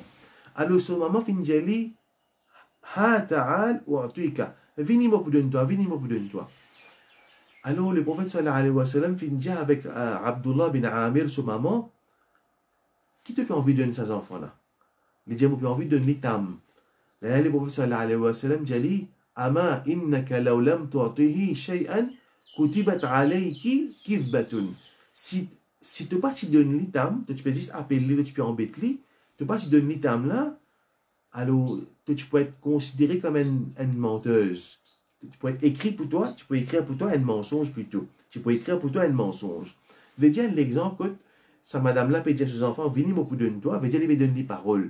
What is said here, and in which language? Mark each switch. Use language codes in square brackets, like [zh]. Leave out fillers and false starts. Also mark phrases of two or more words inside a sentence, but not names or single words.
[fr] Alors, ce moment, fin dit, [ar] ها تعال أعطيك. [fr] Venez-moi pour donner toi, venez-moi pour donner toi. Alors, le prophète [ar] صلى الله عليه وسلم [fr] fin dit avec Abdullah bin Amir, ce moment, qui te peut envie de donner ces enfants-là? Il dit, moi, peut envie de donner tam. Là, le prophète [ar] صلى الله عليه وسلم [fr] dit, [ar] أما إنك لو لم تعطيه شيئا كتبت عليك كذبة. [fr] Si tu pas te donnes l'itam, tu peux juste appeler, tu peux embêter lui, tu pas te donnes l'itam là, alors tu peux être considéré comme une menteuse. Tu peux être écrit pour toi, tu peux écrire pour toi un mensonge plutôt. Tu peux écrire pour toi un mensonge. Je vais dire l'exemple que sa madame là peut dire à ses enfants, venez moi pour donner toi, je vais dire, il va donner des paroles.